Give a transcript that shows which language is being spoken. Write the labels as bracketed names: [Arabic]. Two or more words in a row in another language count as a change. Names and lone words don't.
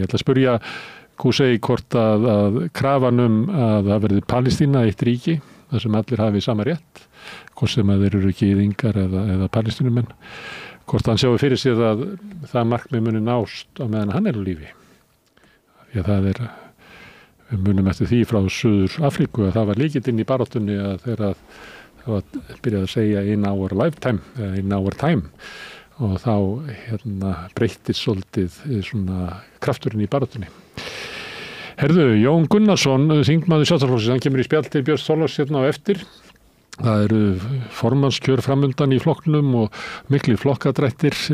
[Icelandic] Ég ætla að spyrja Kusei hvort að krafan að það verði Palestína eitt ríki þar sem allir hafi sama rétt, hvort sem að þeir eru gyðingar eða palestínumenn, hvort hann sjáu fyrir sér að það markmið muni nást á meðan hann er á lífi. Því að það er við munum eftir því frá Suður Afríku að það var lykillinn í baráttunni að þegar það var byrjað að segja [English] in our lifetime, in our time [Icelandic] og þá breyttist svolítið svona krafturinn í baráttunni. Herðu, Jón Gunnarsson, þingmaður Sjálfstæðisflokksins, hann kemur í spjall til Björns Thorláks hérna á eftir. Það eru formannskjör framundan í flokknum og miklir flokkadrættir.